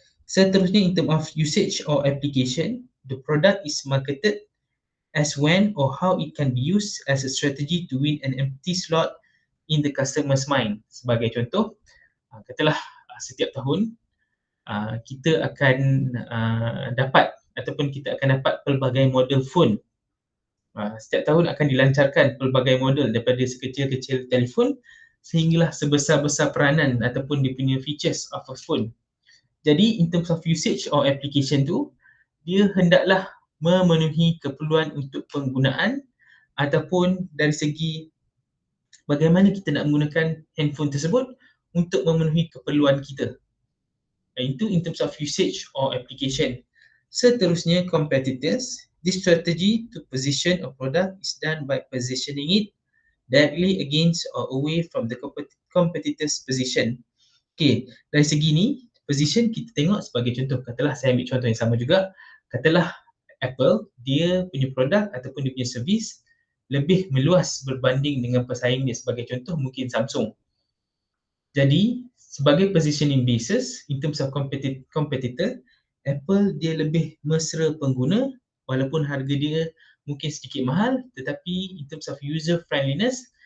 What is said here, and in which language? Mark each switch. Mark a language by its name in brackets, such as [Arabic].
[Malay] Seterusnya [English] in terms of usage or application, the product is marketed as when or how it can be used as a strategy to win an empty slot in the customer's mind. [Malay] Sebagai contoh, katalah setiap tahun kita akan dapat ataupun kita akan dapat pelbagai model phone. Setiap tahun akan dilancarkan pelbagai model daripada sekecil-kecil telefon sehinggalah sebesar-besar peranan ataupun dia punya [English] features of a phone. [Malay] Jadi [English] in terms of usage or application [Malay] tu, dia hendaklah memenuhi keperluan untuk penggunaan ataupun dari segi bagaimana kita nak menggunakan handphone tersebut untuk memenuhi keperluan kita. Itu [English] in terms of usage or application. [Malay] Seterusnya competitors. [English] This strategy to position a product is done by positioning it directly against or away from the competitor's position. [Malay] Okay, dari segi ni, position kita tengok sebagai contoh. Katalah saya ambil contoh yang sama juga. Katalah Apple, dia punya produk ataupun dia punya servis lebih meluas berbanding dengan pesaing dia. Sebagai contoh mungkin Samsung. Jadi sebagai positioning basis [English] in terms of competitor, [Malay] Apple dia lebih mesra pengguna walaupun harga dia mungkin sedikit mahal, tetapi [English] in terms of user friendliness